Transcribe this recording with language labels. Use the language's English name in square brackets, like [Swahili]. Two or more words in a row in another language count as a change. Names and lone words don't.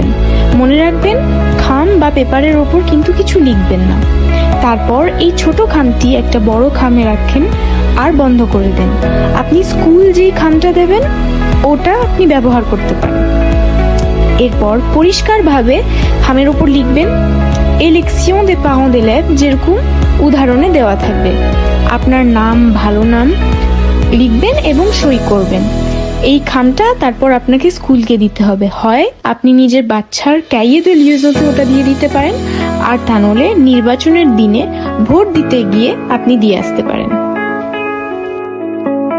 [Bangla] মনে রাখবেন, খাম বা পেপারের ওপর কিন্তু কিছু লিখবেন না। তারপর এই ছোট খামটি একটা বড় খামে রাখেন আর বন্ধ করে দেন। আপনি স্কুল যেই খামটা দেবেন ওটা আপনি ব্যবহার করতে পারেন। এরপর পরিষ্কারভাবে খামের ওপর লিখবেন [French] élection des parents d'élèves, [Bangla] যেরকম উদাহরণে দেওয়া থাকবে। আপনার নাম, ভালো নাম লিখবেন এবং সই করবেন। এই খামটা তারপর আপনাকে স্কুলকে দিতে হবে। হয় আপনি নিজের বাচ্চার [French] cahier de liaisonতে [Bangla] ওটা দিয়ে দিতে পারেন, আর তা নলে নির্বাচনের দিনে ভোট দিতে গিয়ে আপনি দিয়ে আসতে পারেন।